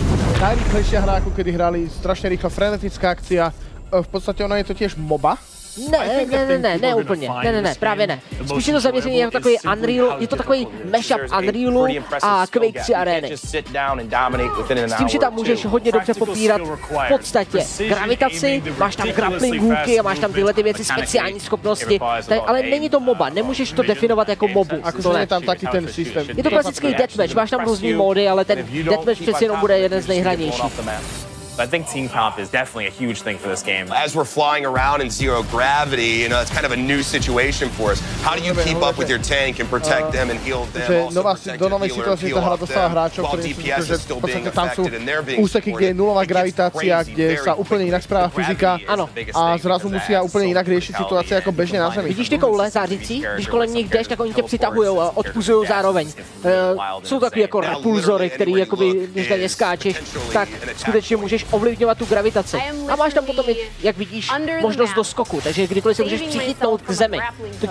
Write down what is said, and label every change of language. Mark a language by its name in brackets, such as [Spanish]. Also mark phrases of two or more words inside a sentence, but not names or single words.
[Slovak] Najrýchlejšia hra, ako kedy hrali, strašne rýchla, frenetická akcia. V podstate ona je to tiež MOBA. [Czech] Ne, úplně. Ne, právě ne. Spíš je to zaměření jako takový Unreal, je to takový mashup Unrealu a Quake 3 arény. S tím, že tam můžeš hodně dobře popírat v podstatě gravitaci, máš tam grappling hooky a máš tam tyhle ty věci, speciální schopnosti, ale není to MOBA, nemůžeš to definovat jako MOBu. Je tam taky ten systém. Je to klasický deathmatch, máš tam různý módy, ale ten deathmatch přeci jenom bude jeden z nejhranějších. [English] I think team comp is definitely a huge thing for this game. As we're flying around in zero gravity, you know, it's kind of a new situation for us. How do you keep up with your tank and protect them and heal them? [Slovak] Do novej situácie sa hra dostáva hráčov, ktorí sú, v podstate tam sú úseky, kde je nulová gravitácia, kde sa úplne inak správa fyzika. [Czech] Ano. [Slovak] A zrazu musia úplne inak riešiť situácie ako bežne na Zemi. [Czech] Vidíš ty koule zářící? Když kolem nich jdeš, tak oni tě přitahujou a odpuzují zároveň. Jsou takový jako repulzory, který jakoby, když na ně skáčeš, tak skutečně můžeš ovlivňovat tu gravitaci. A máš tam potom, jak vidíš, možnost do skoku, takže kdykoliv se můžeš přichytnout k zemi.